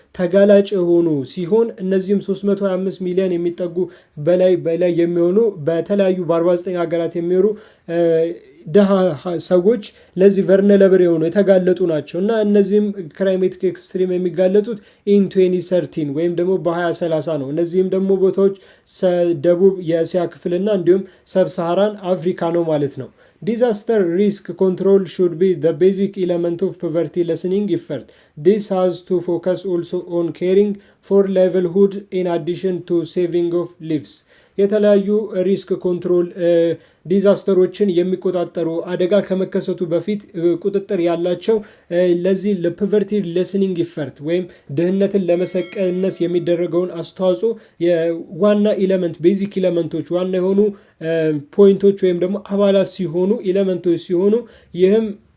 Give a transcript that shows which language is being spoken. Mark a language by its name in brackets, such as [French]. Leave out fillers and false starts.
[Amharic] ተጋላጭ የሆኑ ሲሆን እነዚህም 325 ሚሊዮን የሚጠጉ በላይ የሚሆኑ በተለያዩ በ49 ሀገራት የሚኖሩ ደሃ ሰዎች ለዚህ ቨርነለብል የሆኑ የተጋለጡ ናቸው እና እነዚህም ክላይሜቲክ ኤክስትሪም የሚጋለጡት ኢን 2013 ወይም ደግሞ በ2030 ነው። እነዚህም ደግሞ ቦታዎች ደቡብ የእስያ ክፍልና እንዲሁም ሰብሳሃራን አፍሪካ ነው ማለት ነው። [English] Disaster risk control should be the basic element of poverty lessening effort. This has to focus also on caring for livelihood in addition to saving of lives. [Amharic] የተለያዩ ሪስክ ኮንትሮል ዲዛስተሮችን የሚቆጣጠሩ አደጋ ከመከሰቱ በፊት ቁጥጥር ያላቸው ለዚህ ለፖቨርቲ ሌስኒንግ ኢፈርት ወይም ድህነትን ለመቀነስ የሚደረገውን አስተዋጽኦ የዋና ኢለመንት ቤዚክ ኢለመንቶች ዋና የሆኑ ፖይንቶች ወይም ደግሞ አባላት ሲሆኑ ኢለመንቶች ሲሆኑ ይህም